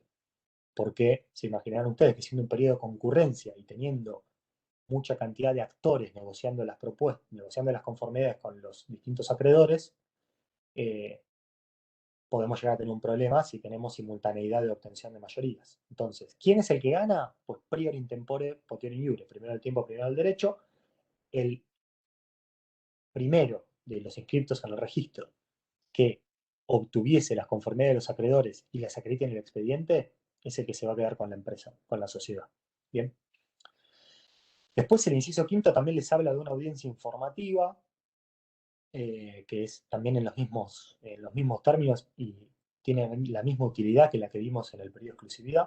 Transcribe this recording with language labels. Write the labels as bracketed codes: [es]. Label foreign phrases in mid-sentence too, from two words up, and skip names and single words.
[es] Porque se imaginarán ustedes que siendo un periodo de concurrencia y teniendo mucha cantidad de actores negociando las propuestas, negociando las conformidades con los distintos acreedores, eh, podemos llegar a tener un problema si tenemos simultaneidad de obtención de mayorías. Entonces, ¿quién es el que gana? [la] Pues prior in tempore, potior in iure, [es] primero el tiempo, primero el derecho. El primero de los inscriptos en el registro que obtuviese las conformidades de los acreedores y las acredite en el expediente es el que se va a quedar con la empresa, con la sociedad. Bien. Después el inciso quinto también les habla de una audiencia informativa, que es también en los mismos términos y tiene la misma utilidad que la que vimos en el periodo de exclusividad.